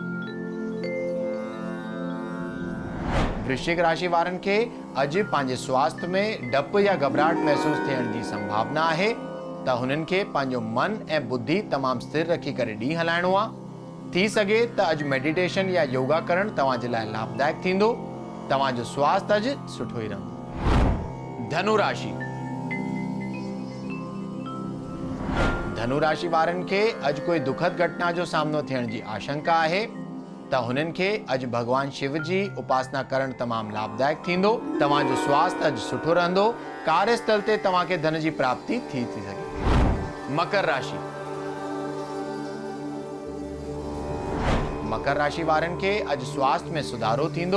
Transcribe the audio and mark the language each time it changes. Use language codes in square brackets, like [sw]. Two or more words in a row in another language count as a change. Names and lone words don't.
[sd] वृश्चिक राशि वारनि खे अॼु पंहिंजे स्वास्थ्य में डपु या घबराहट महसूस थियण जी संभावना आहे त हुननि खे पंहिंजो मन ऐं बुद्धि तमामु स्थिर रखी करे ॾींहुं हलाइणो आहे। थी सघे त अॼु मेडिटेशन या योगा करणु तव्हांजे लाइ लाभदायक थींदो। तव्हांजो स्वास्थ्य अॼु सुठो ई रहंदो। धनु राशि। धनु राशि वारनि खे अॼु कोई दुखद घटना जो सामनो थियण जी आशंका आहे त हुननि खे अॼु भगवान शिव जी उपासना करणु तमामु लाभदायक थींदो। तव्हांजो स्वास्थ्य अॼु सुठो रहंदो। कार्यस्थल ते तव्हांखे धन जी प्राप्ति थी सघे। मकर राशि। मकर राशि वारनि खे अॼु स्वास्थ्य में सुधारो थींदो।